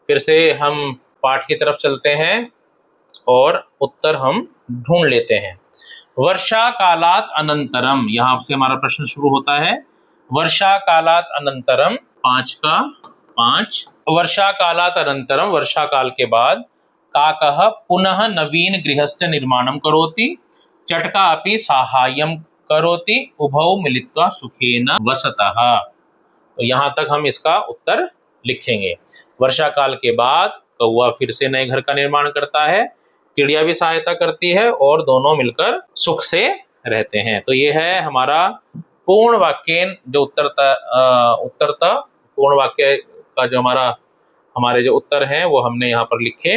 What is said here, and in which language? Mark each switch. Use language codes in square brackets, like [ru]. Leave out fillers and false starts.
[hi] फिर से हम पाठ की तरफ चलते हैं और उत्तर हम ढूंढ लेते हैं। [sa] वर्षा कालात अनंतरम, [hi] यहाँ से हमारा प्रश्न शुरू होता है। [sa] वर्षा कालात अनंतरम 5 का 5, वर्षा कालात अनंतरम, [hi] वर्षा काल के बाद। [sa] काकः पुनः नवीन गृहस्य निर्माणं करोति, चटका अपि साहाय्यं करोति, उभौ मिलित्वा सुखेन वसतः। [hi] तो यहाँ तक हम इसका उत्तर लिखेंगे। वर्षा काल के बाद कौवा फिर से नए घर का निर्माण करता है, चिड़िया भी सहायता करती है और दोनों मिलकर सुख से रहते हैं। तो ये है हमारा पूर्ण वाक्य जो उत्तरता पूर्ण वाक्य का जो हमारे जो उत्तर हैं वो हमने यहाँ पर लिखे।